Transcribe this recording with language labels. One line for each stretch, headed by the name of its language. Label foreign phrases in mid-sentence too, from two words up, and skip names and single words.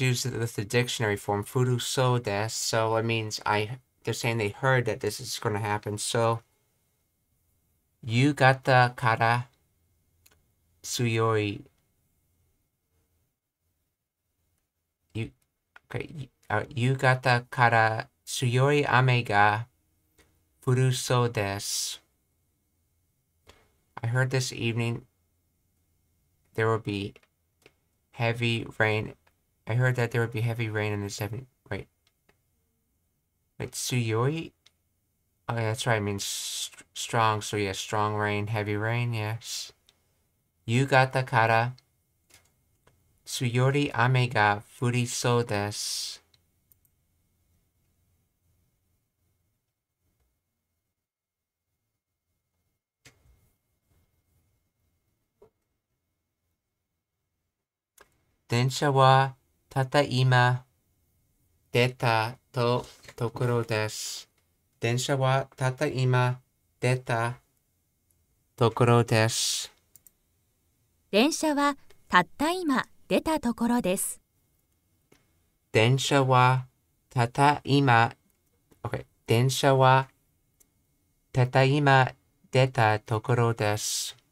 English: used with the dictionary form,
Japanese: 降るそうです,
English: so it means they're saying they heard that this is going to happen, so,
Japanese: 夕方から強い、夕方から強い雨が降るそうです.
English: I heard this evening there will be heavy rain. I heard that there would be heavy rain in this evening. Wait, tsuyoi? Oh, yeah, that's right. It means strong. So, yeah, strong rain, heavy rain, yes.
Japanese: 夕方から強い雨が降りそうです. 電車はたった今出たとところです. 電車はたった今出たところです. 電車はたった今出たところです。電車はたった今、OK。電車はたった今出たところです。